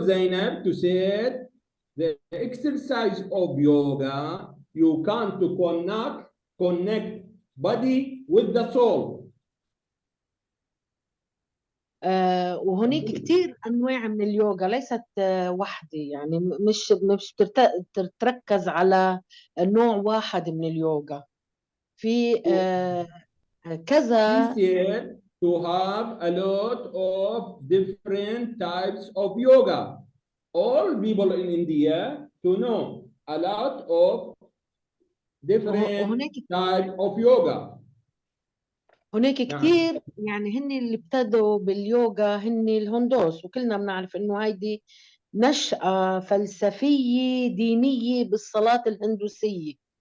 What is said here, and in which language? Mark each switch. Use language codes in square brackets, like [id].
[en] Zainab to say the exercise of yoga you can to connect body with the soul. [ar] وهناك كتير أنواع من اليوغا، ليست واحدة، يعني مش تركز على نوع واحد من اليوغا. في كذا. [en] She said to have a lot of different types of yoga. All people in India to know a lot of different types of yoga. [ar] هناك كتير، يعني هن اللي ابتدوا باليوغا هن الهندوس، وكلنا بنعرف انه هيدي نشأة فلسفية دينية بالصلاة الهندوسية.